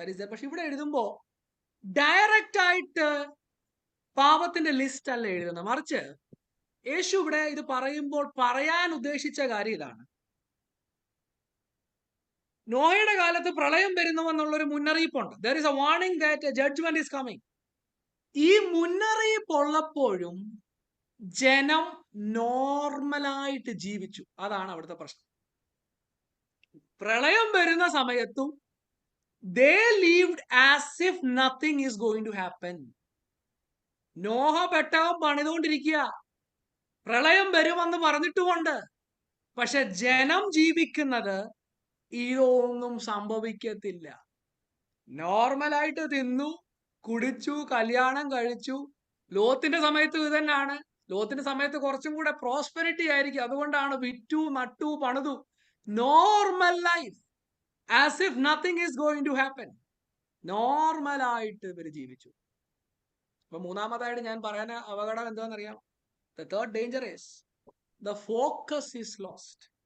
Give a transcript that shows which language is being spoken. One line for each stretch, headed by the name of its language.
Malayalam: പക്ഷെ ഇവിടെ എഴുതുമ്പോ ഡയറക്റ്റ് ആയിട്ട് പാപത്തിന്റെ ലിസ്റ്റ് അല്ല എഴുതുന്നത്. മറിച്ച് യേശു ഇവിടെ ഇത് പറയുമ്പോൾ പറയാൻ ഉദ്ദേശിച്ച കാര്യം ഇതാണ്: നോയയുടെ കാലത്ത് പ്രളയം വരുന്നുവെന്നുള്ളൊരു മുന്നറിയിപ്പുണ്ട്.
English: There is a warning that a judgment is coming.
Malayalam: ഈ മുന്നറിയിപ്പ് ഉള്ളപ്പോഴും ജനം നോർമലായിട്ട് ജീവിച്ചു. അതാണ് അവിടുത്തെ പ്രശ്നം. പ്രളയം വരുന്ന സമയത്തും
English: they lived as if nothing is going to happen.
Malayalam: Noah പെട്ടകം പണിതുകൊണ്ടിരിക്കുക, പ്രളയം വരുമെന്ന് പറഞ്ഞിട്ടുമുണ്ട്. പക്ഷെ ജനം ജീവിക്കുന്നത് ഇതൊന്നും സംഭവിക്കത്തില്ല. നോർമലായിട്ട് തിന്നു കുടിച്ചു, കല്യാണം കഴിച്ചു. ലോത്തിന്റെ സമയത്ത് ഇത് തന്നെയാണ്. ലോത്തിന്റെ സമയത്ത് കുറച്ചും കൂടെ പ്രോസ്പെരിറ്റി ആയിരിക്കും. അതുകൊണ്ടാണ് വിറ്റു നട്ടു പണിതു. Normal life,
English: As if nothing is going to happen.
Malayalam: നോർമലായിട്ട് ഇവർ ജീവിച്ചു. അപ്പൊ മൂന്നാമതായിട്ട് ഞാൻ പറയാൻ അപകടം എന്താണെന്നറിയാം?
English: The third danger is the focus is lost.